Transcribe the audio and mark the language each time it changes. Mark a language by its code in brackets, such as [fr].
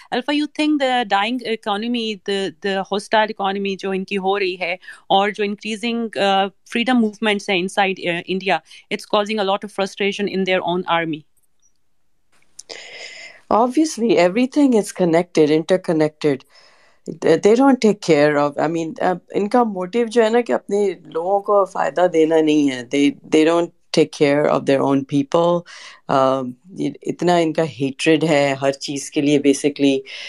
[en] Alpha, you think the dying economy, the hostile economy [hi] जो इनकी हो रही है, और जो [en] increasing freedom movements है inside India, it's causing a lot of frustration in their own army? Obviously, everything is connected, interconnected. They don't take care of. [hi] I mean, इनका motive जो है ना कि अपने लोगों को फायदा देना नहीं है. [en] They don't take care of their own people. [hi] इतना इनका hatred है हर चीज के लिए basically.